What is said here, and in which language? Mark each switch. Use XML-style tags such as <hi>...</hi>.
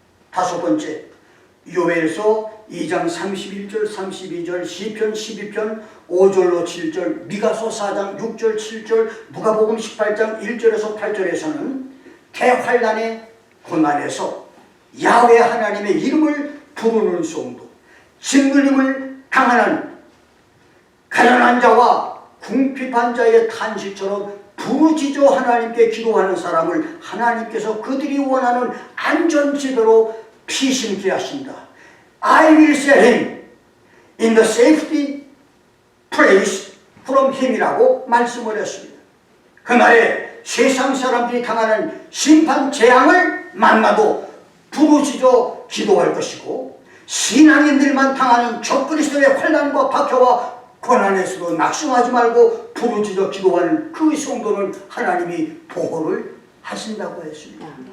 <ko>다섯 번째, 요엘서 2장 31절 32절 시편 12편 5절로 7절 미가서 4장 6절 7절 누가복음 18장 1절에서 8절에서는 대환난의 고난에서 야훼 하나님의 이름을 부르는 성도, 짓눌림을 당하는 가난한 자와 궁핍한 자의 탄식처럼 부르짖어 하나님께 기도하는 사람을 하나님께서 그들이 원하는 안전지대로 피신케 하신다.</ko> <en>I will set him in the safety place from him이라고</en> <ko>말씀을 했습니다. 그날에 세상 사람들이 당하는 심판 재앙을 만나도 부르짖어 기도할 것이고, 신앙인들만 당하는 적그리스도의 환난과 박해와 고난에서도 낙심하지 말고 부르짖어 기도하는 그 성도는 하나님이 보호를 하신다고 했습니다.</ko>